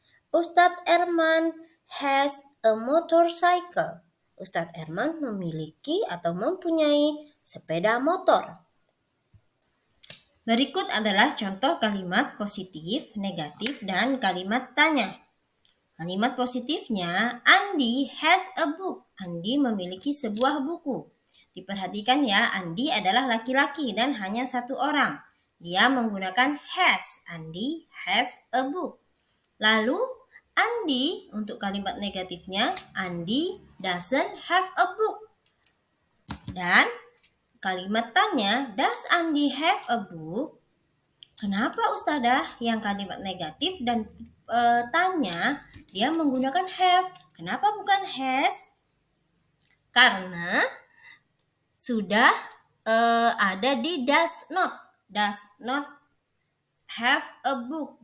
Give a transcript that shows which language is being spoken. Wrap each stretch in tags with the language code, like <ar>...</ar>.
<en>Ustadz Erman has a motorcycle.</en> <id>Ustadz Erman memiliki atau mempunyai sepeda motor. Berikut adalah contoh kalimat positif, negatif, dan kalimat tanya. Kalimat positifnya,</id> <en>Andi has a book.</en> <id>Andi memiliki sebuah buku. Diperhatikan ya, Andi adalah laki-laki dan hanya satu orang. Dia menggunakan</id> <en>has. Andi has a book.</en> <id>Lalu, Andi untuk kalimat negatifnya,</id> <en>Andi doesn't have a book.</en> <id>Dan kalimat tanya,</id> <en>does Andi have a book?</en> <id>Kenapa Ustadzah yang kalimat negatif dan tanya dia menggunakan have? Kenapa bukan has? Karena sudah ada di</id> <en>does not have a book.</en>